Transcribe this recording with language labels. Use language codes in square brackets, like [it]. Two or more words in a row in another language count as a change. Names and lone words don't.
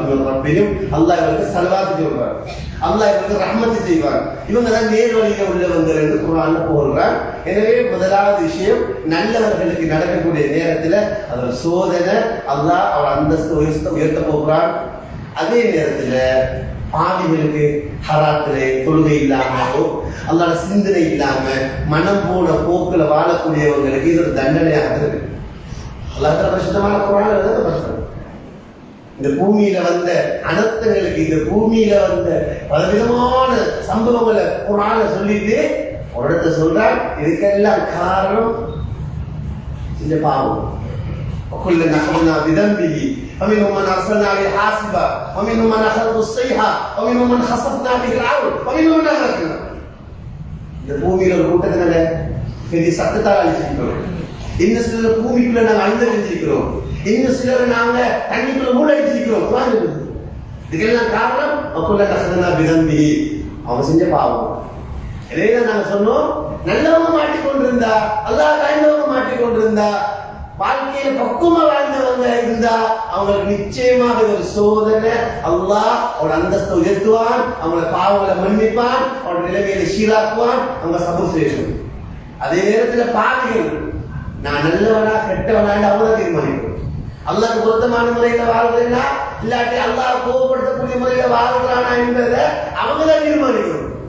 [ar] من ربهم [ta] அல்லாஹ் இவங்களுக்கு ஸலவாத்து சொல்றான் அல்லாஹ் இவங்களுக்கு ரஹ்மத் செய்வான் இவங்க தான் நேர் வழியில உள்ளவங்க என்று குர்ஆன்ல புகழ்றான் எனவே முதலாவது விஷயம் நல்லவர்களுக்கு நடக்கக்கூடிய நேரத்தில் அது சோதனை அல்லாஹ் அவர் அந்தஸ்து உயர்த்த போகிறான் அதே நேரத்தில் பாவிகளுக்கு ஹராத்திலே தொழுகை இல்லாமோ அல்லாஹ் சிந்தனை இல்லாம மனம் போன போக்குல வாழக்கூடியவங்களுக்கு இது ஒரு தண்டனையாக இருக்கு அல்லாஹ் பரிசுத்தமான குர்ஆன்ல இந்த பூமியில வந்த அனர்த்தங்களுக்கு இந்த பூமியில வந்த பலவிதமான சம்பவங்களை குர்ஆன்ல சொல்லிட்டு ஒரு இடத்தை சொல்றார் இதுக்கெல்லாம் காரணம் இந்த பாவம் [ar] وكلنا أخذنا بذنبه ومنهم من أرسلنا عليه حاصبا ومنهم من أخذته الصيحة ومنهم من خسفنا به الأرض ومنهم من أغرقنا [ta] இந்த பூமியில ஒரு கூட்டத்தினால பெரிய சத்தத்தால் அழிச்சிருக்கிறோம் இன்னும் சிலர் பூமிக்குள்ள நாங்கள் அழிந்திருக்கிறோம் இன்னும் சிலர் நாங்க தண்ணிக்குள்ள மூழ்கடிச்சிருக்கிறோம் இதுக்கெல்லாம் காரணம் [ar] وكلنا أخذنا بذنبه [ta] அவன் செஞ்ச பாவம் இதைதான் நாங்க சொன்னோம் நல்லவங்க மாட்டிக்கொண்டிருந்தா அல்லாஹ் காய்ந்தவங்க மாட்டிக்கொண்டிருந்தா வாழ்க்கையில பக்குவமா வாழ்ந்தவங்க இருந்தா அவங்களுக்கு நிச்சயமாக ஒரு சோதனை அல்லாஹ் அவரோட அந்தஸ்தை உயர்த்துவான் அவங்களோட பாவங்களை மன்னிப்பான் அவரோட நிலைமையில சீராக்குவான் அவங்க சபூர் செய்யணும் அதே நேரத்துல பாவிகள் நான் நல்லவனா கெட்டவனான்னு அவங்க தீர்மானிக்கணும் அல்லாஹ்க்கு பொருத்தமான முறையில வாழ்றேன்னா இல்லாட்டி அல்லாஹ் கோபப்படுத்தக்கூடிய முறையில வாழ்றானா என்பதை அவங்க தான் தீர்மானிக்கணும்